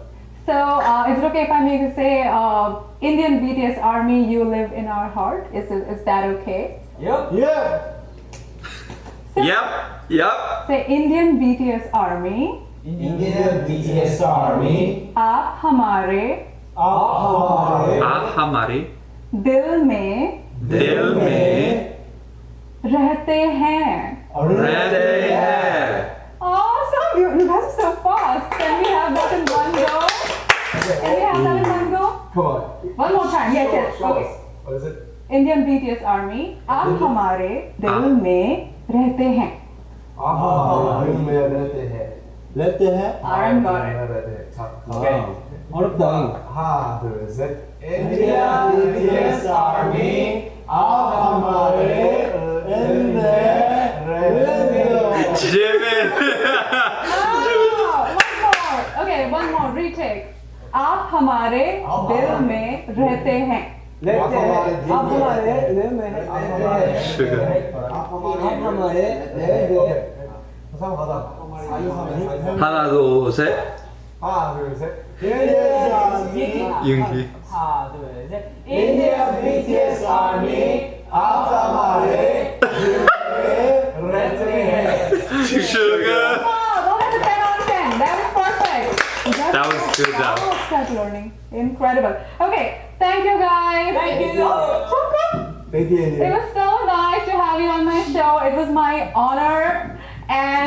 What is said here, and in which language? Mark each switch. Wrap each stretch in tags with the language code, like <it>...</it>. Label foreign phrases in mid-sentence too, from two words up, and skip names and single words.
<en>So is it okay if I make you say, Indian BTS Army, you live in our heart? Is that okay? Yep. Yeah. Yep. Say Indian BTS Army, Indian BTS Army.</en> <hi>आप हमारे आप हमारे दिल में दिल में रहते हैं. रहते हैं.</hi> <en>Awesome! You guys are so fast. Can we have that in one go? Can we have that in one go? Come on. One more time. Yes. Show Okay. us. What is it? Indian BTS Army,</en> <hi>आप हमारे दिल में रहते हैं. आप हमारे दिल में रहते हैं. रहते हैं.</hi> <en>Aaron got it.</en> <hi>रहते हैं.</hi> <en>Okay.</en> <ko>어렵다. 하나, 둘, 셋.</ko> <en>Indian BTS Army.</en> <hi>आप हमारे दिल में रहते हैं.</hi> <en>Jimin. One more. Okay, one more. Retake.</en> <hi>आप हमारे दिल में रहते हैं. रहते हैं. आप हमारे दिल में रहते हैं.</hi> <en>Sugar.</en> <hi>आप हमारे दिल में.</hi> <ko>하나 둘 셋. 하나, 둘, 셋. 윤기. 하나 둘 셋.</ko> <en>Indian BTS Army.</en> <hi>आप हमारे दिल में रहते हैं.</hi> <en>Sugar. Oh, that was a 10 out of 10. That was perfect. That was good job. Now start learning. Incredible. Okay, thank you guys. Thank you. Thank you, It India. was so nice to have you on my show. It was my honor. And</en>